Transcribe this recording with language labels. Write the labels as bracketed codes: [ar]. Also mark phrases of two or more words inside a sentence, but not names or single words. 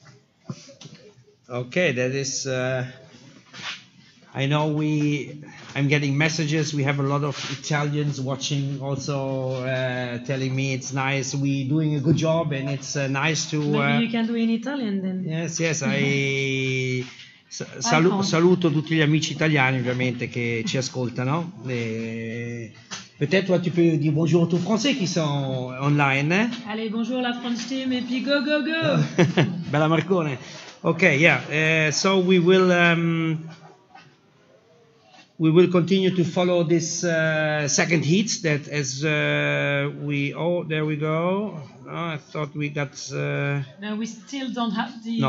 [en] Okay, that is. I know I'm getting messages. We have a lot of Italians watching, also telling me it's nice. We're doing a good job, and it's nice to. Maybe you can do in Italian then. Yes, yes. [it] Saluto tutti gli amici italiani ovviamente che ci ascoltano. [fr] Peut-être toi tu peux dire bonjour aux tout français qui sont online. Allez, bonjour la [en] French team [fr] et puis [en] go go go. Bella Marcone. Okay, yeah. So we will continue to follow this second heat. That as there we go. I thought we got. No, we still don't have the.